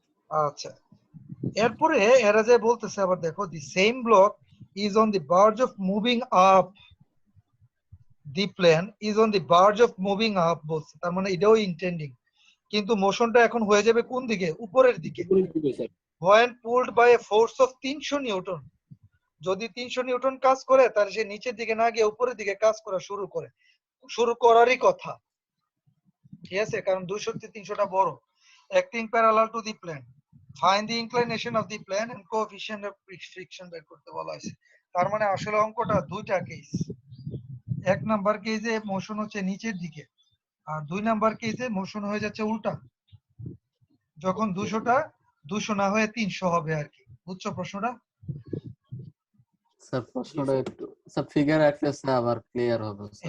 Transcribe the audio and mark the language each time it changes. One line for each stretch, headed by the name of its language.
Bangla: আচ্ছা, এরপরে এরা যে বলতেছে আবার দেখো,
English: the same block is on the verge of moving up,
Bangla: the plane is on the verge of moving up বলছে, তার মানে এটাও ইন্টেন্ডিং, কিন্তু মোশনটা এখন হয়ে যাবে কোন দিকে? উপরের দিকে। উপরের দিকে sir.
English: when pulled by a force of 300
Bangla: Newton, যদি 300 নিউটন কাজ করে, তাহলে সে নিচের দিকে না গিয়ে উপরের দিকে কাজ করা শুরু করারই কথা। ঠিক আছে, কারণ 200 থেকে 300টা বড়।
English: acting parallel to the plane, find the inclination of the plane and coefficient of friction
Bangla: বের করতে বলা হয়েছে। তার মানে আসলে অঙ্কটা দুইটা কেস। এক নাম্বার কেসে মোশন হচ্ছে নিচের দিকে, আর 2 নাম্বার কেসে মোশন হয়ে যাচ্ছে উল্টা, যখন 200টা 200 না হয়ে 300 হবে আর কি। বুঝছো প্রশ্নটা? স্যার প্রশ্নটা একটু স্যার ফিগার রাখলে স্যার আবার ক্লিয়ার হবে স্যার।